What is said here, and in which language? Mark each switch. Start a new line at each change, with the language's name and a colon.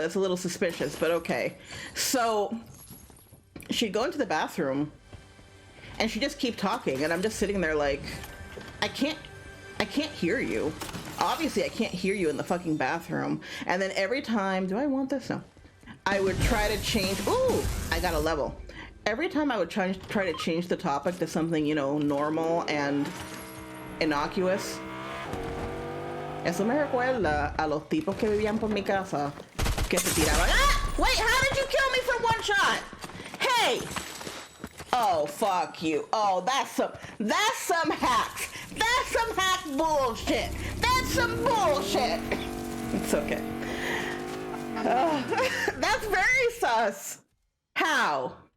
English: That's a little suspicious, but okay. So she'd go into the bathroom and she'd just keep talking, and I'm just sitting there like, I can't hear you. Obviously I can't hear you in the fucking bathroom. And then every time, do I want this? No. I would try to change, ooh, I got a level. Every time I would try to change the topic to something, you know, normal and innocuous.
Spanish: Eso me recuerda a los tipos que vivían por mi casa que se tiraban. Ah!
English: Wait, how did you kill me from one shot? Hey! Oh, fuck you. Oh, that's some hacks. That's some hack bullshit. That's some bullshit. It's okay. That's very sus. How?